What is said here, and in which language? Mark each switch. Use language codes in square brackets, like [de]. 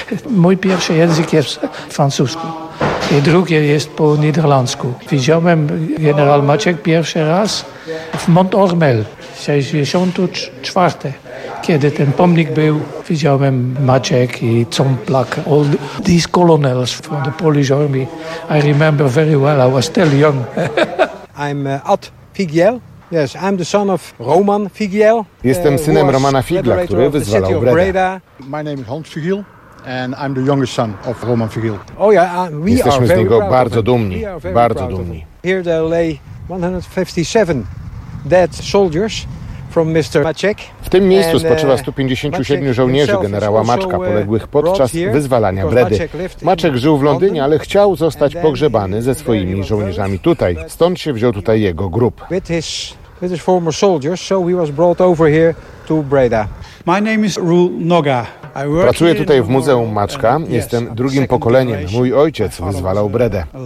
[pl] Mój pierwszy język jest francuski. I drugie jest po niderlandzku. Widziałem generał Maciek pierwszy raz w Mont Ormel, 64. Kiedy ten pomnik był, widziałem Maciek i Cumplak, [en] all these colonels from the Polish army. I remember very well, I was still young. I'm Ad Figiel. Yes, I'm the son of Roman Figiel. [pl] Jestem synem Romana Figla, który wyzwalał Breda. [en] My name is Hans Figiel. And I'm the youngest son of Roman Figiel. Oh yeah, we [pl] jesteśmy z niego [en] very proud [pl] bardzo dumni, bardzo dumni. [en] Here there lay 157 dead soldiers from Mr. Maciek. [pl] W tym miejscu spoczywa 157 żołnierzy generała Maczka, poległych podczas wyzwalania Bredy. Maczek żył w Londynie, ale chciał zostać pogrzebany ze swoimi żołnierzami tutaj. Stąd się wziął tutaj jego grób. [en] With his former soldiers, so he was brought over here to Breda. My name is Ruul Noga. [pl] Pracuję tutaj w Muzeum Maczka. Jestem drugim pokoleniem. Mój ojciec wyzwalał Bredę.